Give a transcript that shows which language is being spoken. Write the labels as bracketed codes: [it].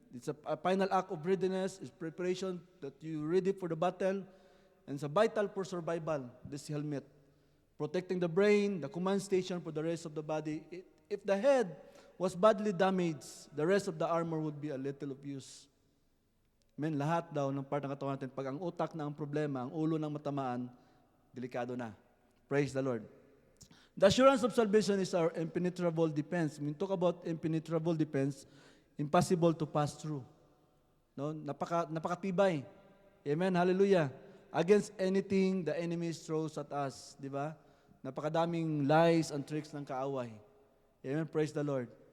[en] It's a final act of readiness, it's preparation that you ready for the battle, and it's a vital for survival, this helmet. Protecting the brain, the command station for the rest of the body. If the head was badly damaged, the rest of the armor would be a little of use. Amen? [tl] Lahat daw ng part ng katawan natin, pag ang utak na ang problema, ang ulo ng matamaan, delikado na. [en] Praise the Lord. The assurance of salvation is our impenetrable defense. When we talk about impenetrable defense, impossible to pass through. [tl] No? Napakatibay. Amen? Hallelujah. [en] Against anything the enemy throws at us. [tl] Di ba? Napakadaming [en] lies and tricks [tl] ng kaaway. Amen? Praise the Lord.